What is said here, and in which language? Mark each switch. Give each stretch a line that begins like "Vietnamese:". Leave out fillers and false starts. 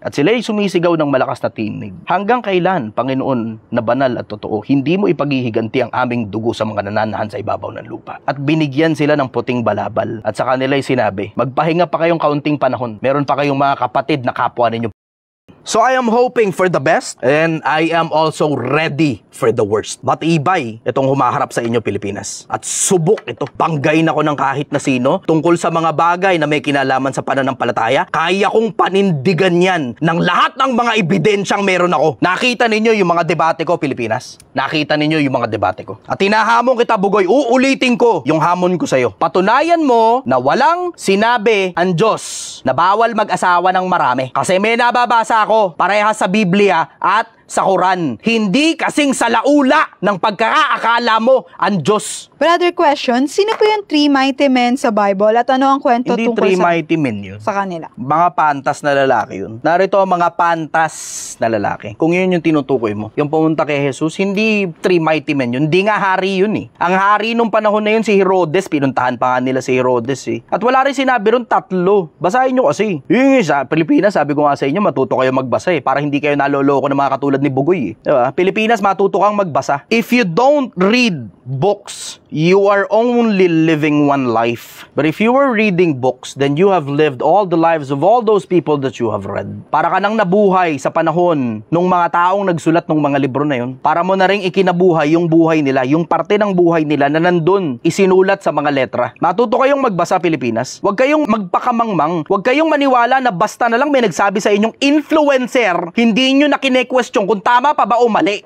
Filipino: At sila'y sumisigaw ng malakas na tinig. Hanggang kailan, Panginoon, na banal at totoo, hindi mo ipaghihiganti ang aming dugo sa mga nananahan sa ibabaw ng lupa. At binigyan sila ng puting balabal. At sa kanila'y sinabi, magpahinga pa kayong kaunting panahon. Meron pa kayong mga kapatid na kapwa ninyo.
English: So I am hoping for the best and I am also ready for the worst.
Filipino: Matibay itong humaharap sa inyo, Pilipinas. At subok ito. Banggain ako ng kahit na sino tungkol sa mga bagay na may kinalaman sa pananampalataya. Kaya kong panindigan yan ng lahat ng mga ebidensyang meron ako. Nakita ninyo yung mga debate ko, Pilipinas. Nakita ninyo yung mga debate ko. At tinahamon kita, Bugoy, uulitin ko yung hamon ko sa'yo. Patunayan mo na walang sinabi ang Diyos na bawal mag-asawa ng marami. Kasi may nababasa ako parehas sa Biblia at sa Quran. Hindi kasing salaula ng pagkakaakala mo ang Diyos. Brother, question, sino po yung three mighty men sa Bible at ano ang kwento Hindi tungkol three mighty men yun. sa kanila? Mga pantas na lalaki yun. Narito ang mga pantas na lalaki. Kung yun yung tinutukoy mo, yung pumunta kay Jesus, hindi three mighty men yun. Hindi nga hari yun eh. Ang hari nung panahon na yun si Herodes, pinuntahan pa nga nila si Herodes eh. At wala rin sinabi ron tatlo. Basahin nyo kasi. Yung sa Pilipinas, sabi ko nga sa inyo, matuto kayo magbasa eh. Para hindi kayo naloloko ng mga katulad ni Bugoy eh. Diba? Pilipinas, matuto kang magbasa.
English: If you don't read books, you are only living one life. But if you are reading books, then you have lived all the lives of all those people that you have read.
Filipino: Para ka nang nabuhay sa panahon nung mga taong nagsulat ng mga libro na yun. Para mo na rin ikinabuhay yung buhay nila, yung parte ng buhay nila na nandun, isinulat sa mga letra. Matuto kayong magbasa, Pilipinas. Huwag kayong magpakamangmang. Huwag kayong maniwala na basta na lang may nagsabi sa inyong influencer, hindi nyo na kine-question kung tama pa ba o mali.